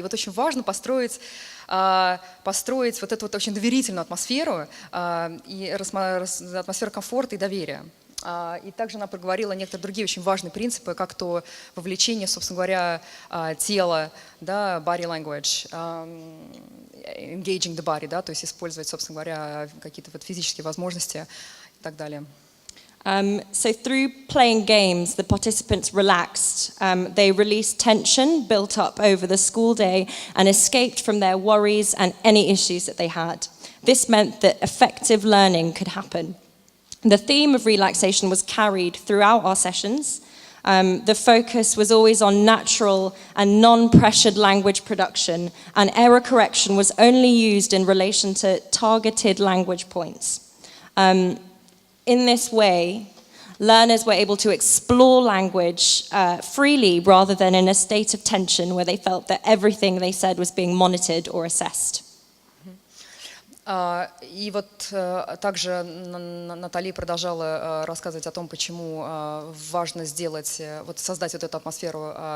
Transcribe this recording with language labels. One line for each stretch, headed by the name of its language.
Russian: И вот очень важно построить вот эту вот очень доверительную атмосферу, и атмосферу комфорта и доверия. И также она проговорила некоторые другие очень важные принципы, как то вовлечение, собственно говоря, тела, да,
English: body language, engaging the body,
Russian: да, то есть использовать, собственно говоря, какие-то вот физические возможности и так далее.
English: So through playing games, the participants relaxed. They released tension built up over the school day and escaped from their worries and any issues that they had. This meant that effective learning could happen. The theme of relaxation was carried throughout our sessions. The focus was always on natural and non-pressured language production, and error correction was only used in relation to targeted language points. In this way, learners were able to explore language freely rather than in a state of tension where they felt that everything they said was being monitored or assessed.
Russian: И вот также Натали продолжала рассказывать о том, почему важно создать вот эту атмосферу